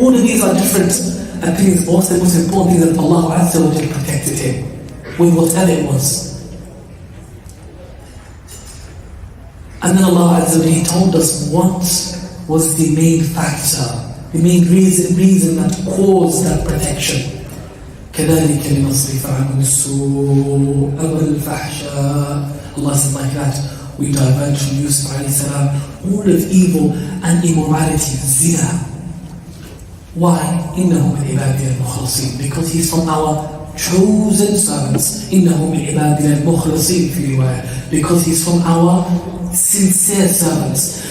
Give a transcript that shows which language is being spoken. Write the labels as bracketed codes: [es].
[en] All of these are different opinions. Also, the most important thing is that Allah Azza wa protected him with whatever it was. And then Allah Azza wa told us what was the main factor, the main reason that caused that protection. [ar] كذلك لنصرف عنه السوء والفحشاء. [en] Allah said like that, we divert from Yusuf alayhi salam all of evil and immorality, zina. Why? [ar] إنه من عبادنا المخلصين, [en] because he's from our chosen servants. [ar] إنه من عبادنا المخلصين في رواية, [en] because he's from our sincere servants.